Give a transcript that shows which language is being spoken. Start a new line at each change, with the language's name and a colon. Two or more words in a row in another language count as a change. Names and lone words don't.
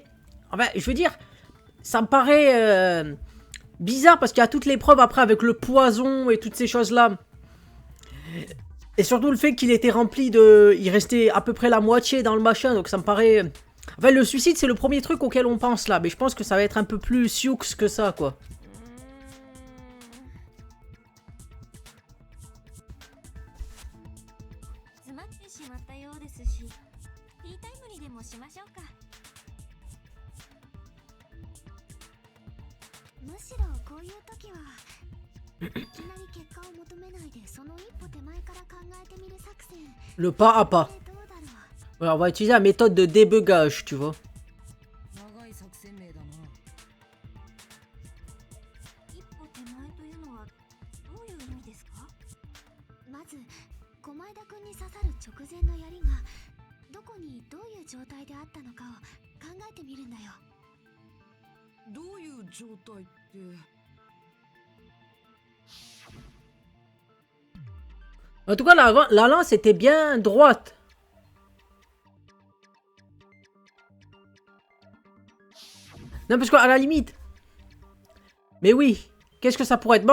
French: Enfin, je veux dire, ça me paraît bizarre parce qu'il y a toutes les preuves après avec le poison et toutes ces choses-là. Et surtout le fait qu'il était rempli de... Il restait à peu près la moitié dans le machin, donc ça me paraît... Enfin, le suicide, c'est le premier truc auquel on pense là, mais je pense que ça va être un peu plus sioux que ça, quoi.
Japanese: 詰まってしまったようですし、ティータイムにでもしましょうか。むしろこういう時はいきなり結果を求めないでその一歩手前から考えてみる作戦。
French: Le pas à pas.
Japanese: どうだろう。
French: Alors, on va utiliser la méthode de débugage, tu vois.
Japanese: 長い作戦名だな。一歩手前というのはどういう意味ですか？まず狛枝くんに刺さる直前の槍がどこにどういう状態であったのかを考えてみるんだよ。どういう状態って。
French: En tout cas, la lance était bien droite. Non, parce qu'à la limite... Mais oui, qu'est-ce que ça pourrait être?